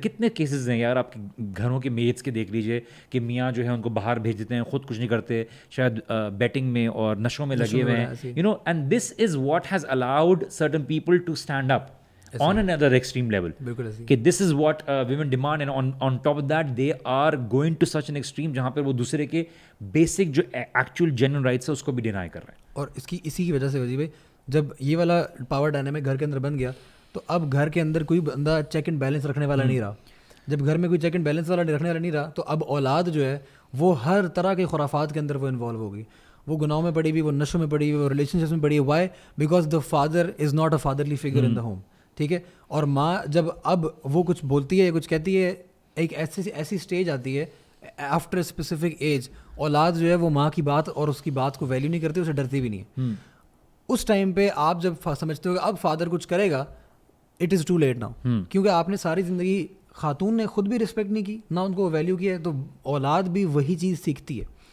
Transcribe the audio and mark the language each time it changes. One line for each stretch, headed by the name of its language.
Urdu: کتنے کیسز ہیں یار آپ کے گھروں کے میٹس کے دیکھ لیجیے کہ میاں جو ہے ان کو باہر بھیج دیتے ہیں, خود کچھ نہیں کرتے, شاید بیٹنگ میں اور نشوں میں لگے ہوئے ہیں,
English: and this is what has allowed certain people to stand up on another extreme level. کہ this is what women demand, and on top of that they are going to such an extreme
Urdu: جہاں پر وہ دوسرے کے basic جو
English: actual genuine rights
Urdu: ہے اس کو بھی deny کر رہے ہیں. اور اسی کی وجہ سے وجی بھائی جب یہ والا پاور ڈائنامک گھر کے اندر بن گیا تو اب گھر کے اندر کوئی بندہ چیک اینڈ بیلنس رکھنے والا نہیں رہا. جب گھر میں کوئی چیک اینڈ بیلنس والا رکھنے والا نہیں رہا تو اب اولاد جو ہے وہ ہر طرح کے خرافات کے اندر وہ انوالو ہوگی, وہ گناہوں میں پڑی ہوئی, وہ نشوں میں پڑی ہوئی, وہ ریلیشن شپس میں پڑی ہوئی.
English: Why? Because the father is not a fatherly figure in the home.
Urdu: ٹھیک ہے, اور ماں جب اب وہ کچھ بولتی ہے یا کچھ کہتی ہے, ایک ایسی اسٹیج آتی ہے
English: after a specific age,
Urdu: اولاد جو ہے وہ ماں کی بات اور اس کی بات کو ویلیو نہیں کرتی, اسے ڈرتی بھی نہیں ہے. اس ٹائم پہ آپ جب سمجھتے ہو کہ اب فادر کچھ کرے گا,
English: it is too late now,
Urdu: کیونکہ آپ نے ساری زندگی خاتون نے خود بھی رسپیکٹ نہیں کی نہ ان کو ویلیو کیا ہے, تو اولاد بھی وہی چیز سیکھتی ہے.